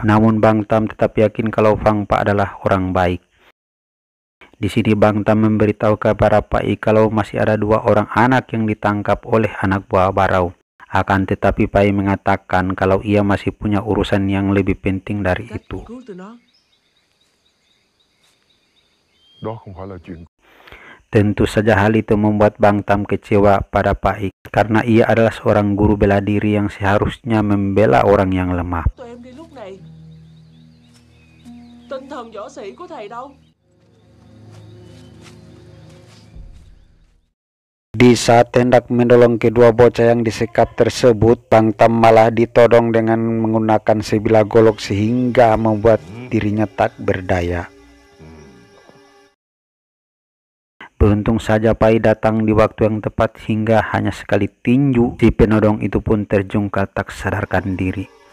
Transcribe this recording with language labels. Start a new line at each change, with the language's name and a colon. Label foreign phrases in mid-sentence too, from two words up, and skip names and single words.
Indonesian: Namun Bang Tam tetap yakin kalau Fang Pa adalah orang baik. Di sini Bang Tam memberitahu kepada Pai kalau masih ada 2 orang anak yang ditangkap oleh anak buah Barau. Akan tetapi Pai mengatakan kalau ia masih punya urusan yang lebih penting dari itu.
Vietnamese: Đó không phải là chuyện.
Indonesian: Tentu saja hal itu membuat Bang Tam kecewa pada Pai, karena ia adalah seorang guru bela diri yang seharusnya membela orang yang lemah.
Vietnamese: Tụi em đi lúc này. Tinh thần võ sĩ của thầy đâu?
Indonesian: Di saat hendak menolong kedua bocah yang disekap tersebut, Bang Tam malah ditodong dengan menggunakan sebilah golok sehingga membuat dirinya tak berdaya. Beruntung saja Pai datang di waktu yang tepat hingga hanya sekali tinju, si penodong itu pun terjungkal tak sadarkan diri.